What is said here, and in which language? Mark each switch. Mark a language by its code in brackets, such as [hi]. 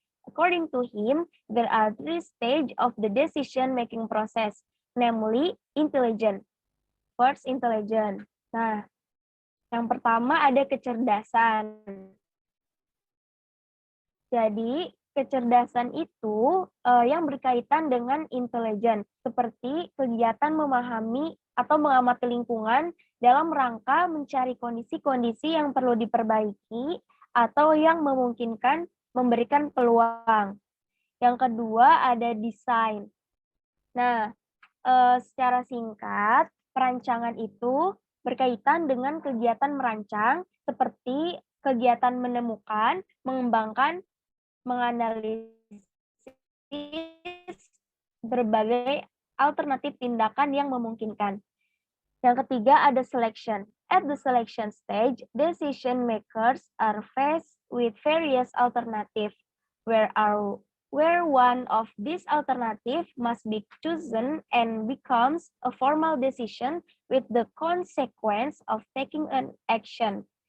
[id] According to him, there are three stages of the decision-making process, namely intelligence. First, intelligence. Nah, yang pertama ada kecerdasan. Jadi, kecerdasan itu yang berkaitan dengan intelligence, seperti kegiatan memahami atau mengamati lingkungan dalam rangka mencari kondisi-kondisi yang perlu diperbaiki atau yang memungkinkan memberikan peluang. Yang kedua ada desain. Nah, secara singkat, perancangan itu berkaitan dengan kegiatan merancang seperti kegiatan menemukan, mengembangkan, menganalisis berbagai alternatif tindakan yang memungkinkan. Yang ketiga ada selection. [en] At the selection stage, decision makers are faced with various alternatives, where one of these alternatives must be chosen and becomes a formal decision with the consequence of taking an action.